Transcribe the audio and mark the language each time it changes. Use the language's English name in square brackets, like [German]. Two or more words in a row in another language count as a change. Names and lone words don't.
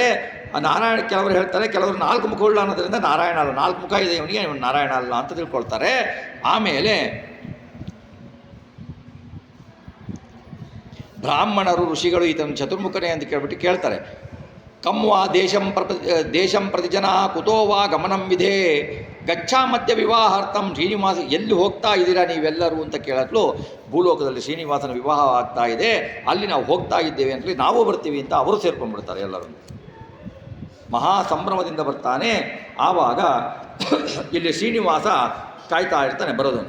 [Kannada] ಆ ನಾರಾಯಣ ಕೆಲವರು ಹೇಳ್ತಾರೆ, ಕೆಲವರು 4 ಮುಖವುಳ್ಳ ಅನ್ನೋದರಿಂದ ನಾರಾಯಣ ಅಲ್ಲ, 4 ಮುಖ ಇದೆ ಇವನಿಗೆ, ಇವನು ನಾರಾಯಣ ಅಲ್ಲ ಅಂತ ತಿಳ್ಕೊಳ್ತಾರೆ. ಆಮೇಲೆ ಬ್ರಾಹ್ಮಣರು ಋಷಿಗಳು ಈತನ ಚತುರ್ಮುಖನೇ ಅಂತ ಕೇಳ್ಬಿಟ್ಟು ಕೇಳ್ತಾರೆ, [Sanskrit] ಕಮ್ವಾ ದೇಶಂ ಪ್ರತಿ ಜನ ಕುತೋ ವಾ ಗಮನಂ ವಿಧೇ ಗಚ್ಛಾಮದ್ಯ ವಿವಾಹಾರ್ಥಂ. [Kannada] ಶ್ರೀನಿವಾಸ ಎಲ್ಲಿ ಹೋಗ್ತಾ ಇದ್ದೀರಾ ನೀವೆಲ್ಲರೂ ಅಂತ ಕೇಳಲು, ಭೂಲೋಕದಲ್ಲಿ ಶ್ರೀನಿವಾಸನ ವಿವಾಹ ಆಗ್ತಾ ಇದೆ, ಅಲ್ಲಿ ನಾವು ಹೋಗ್ತಾ ಇದ್ದೇವೆ ಅಂತೇಳಿ ನಾವು ಬರ್ತೀವಿ ಅಂತ ಅವರು ಸೇರ್ಕೊಂಡ್ಬಿಡ್ತಾರೆ ಎಲ್ಲರೂ. ಮಹಾ ಸಂಭ್ರಮದಿಂದ ಬರ್ತಾನೆ. ಆವಾಗ ಇಲ್ಲಿ ಶ್ರೀನಿವಾಸ ಕಾಯ್ತಾ ಇರ್ತಾನೆ ಬರೋದನ್ನು.